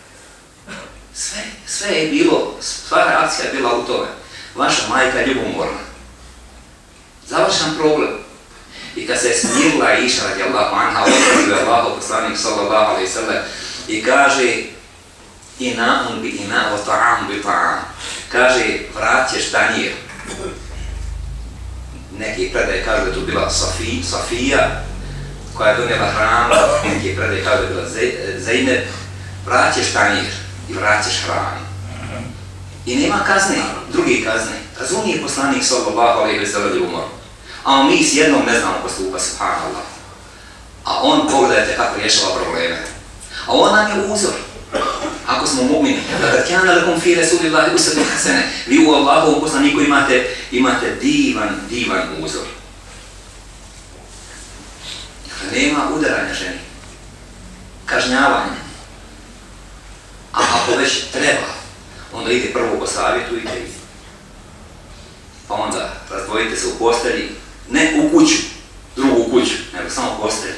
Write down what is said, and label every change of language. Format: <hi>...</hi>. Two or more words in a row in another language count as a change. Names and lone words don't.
<bs>Sve je bilo, sva reakcija je bila u tome. Vaša majka je ljubomorna. Završan problem. I kad se je smirila Aisha</bs> <ar>رضي الله عنها,</ar> <bs>odnosio je Allahov poslanik</bs> <ar>صلى الله عليه وسلم</ar> <bs>i kaže</bs> <ar>إناء بإناء وطعام بطعام.</ar> <bs>Kaže vraćeš tanjir. Neki predaje kažu da je tu bila Safija koja je donijela hranu, neki predaje kažu da je bila Zejneb. Vraćeš tanjir i vraćeš hranu. I nema kazne, drugi kazne. Razumije poslanik</bs> <ar>صلى الله عليه وسلم</ar> <bs>ljubomor. A mi s jednom ne znamo postupa, subhanallah. A on, pogledajte kako rješava probleme. A on nam je uzor. Ako smo mu'mini, kada</bs> <ar>كان لكم في رسول الله أسوة حسنة,</ar> <bs>vi u Allahovom poslaniku imate divan uzor. Nema udaranja ženi, kažnjavanja. A ako već treba, onda ide prvo posavjetujte i pa onda razdvojite se u postelji, ne u kuću, drugu kuću, nego samo postelj.</bs>